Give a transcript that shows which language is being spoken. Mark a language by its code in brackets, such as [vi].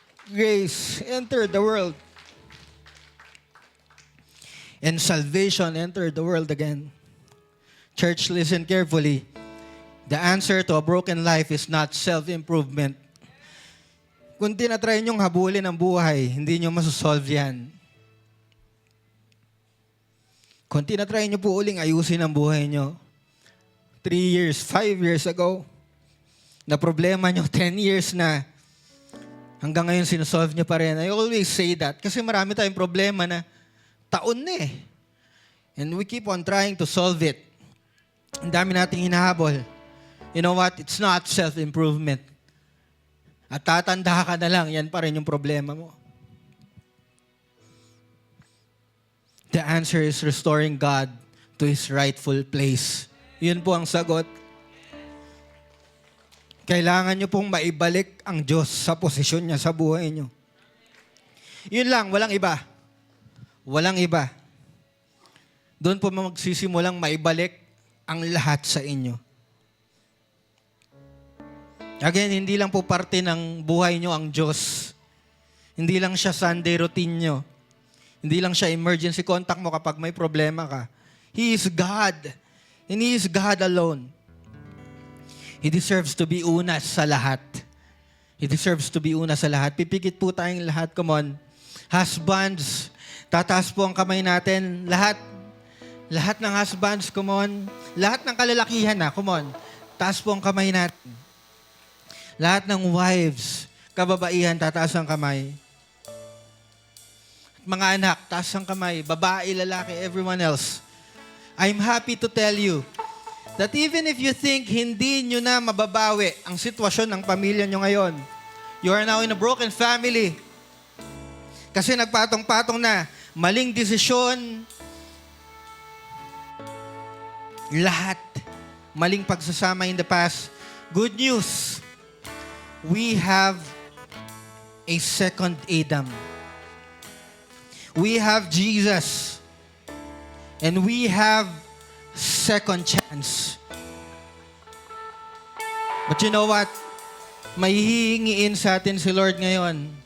[en] Grace entered the world. And salvation entered the world again. Church, listen carefully. The answer to a broken life is not self-improvement. [tl] Kung tinatry niyong habulin ang buhay, hindi niyo masosolve yan. Kung tinatry niyo po uling ayusin ang buhay niyo, 3 years, 5 years ago, na problema niyo 10 years na, hanggang ngayon sinosolve niyo pa rin. [en] I always say that [tl] kasi marami tayong problema na taon na eh. [en] And we keep on trying to solve it. [tl] Ang dami nating hinahabol. [en] You know what? It's not self-improvement. [tl] At tatanda ka na lang, yan pa rin yung problema mo. [en] The answer is restoring God to His rightful place. [tl] Yun po ang sagot. Kailangan nyo pong maibalik ang Diyos sa posisyon niya sa buhay nyo. Yun lang, walang iba. Walang iba. Doon po magsisimulang maibalik ang lahat sa inyo. Again, hindi lang po parte ng buhay nyo ang Diyos. Hindi lang siya Sunday routine nyo. Hindi lang siya emergency contact mo kapag may problema ka. [en] He is God. And He is God alone. He deserves to be [tl] una sa lahat. [en] He deserves to be [tl] una sa lahat. Pipikit po tayong lahat. [en] Come on. [tl] Husbands, tataas po ang kamay natin. Lahat ng husbands, come on. Lahat ng kalalakihan na, come on. Taas po ang kamay natin. Lahat ng wives, kababaihan, tataas ang kamay. Mga anak, taas ang kamay. Babae, lalaki, everyone else. [en] I'm happy to tell you that even if you think [tl] hindi nyo na mababawi ang sitwasyon ng pamilya nyo ngayon, [en] you are now in a broken family. [tl] Kasi nagpatong-patong na, maling desisyon, lahat, maling pagsasama in the past. [en] Good news, we have a second Adam. We have Jesus. And we have second chance. But you know what? [tl] May hihingiin sa atin si Lord ngayon.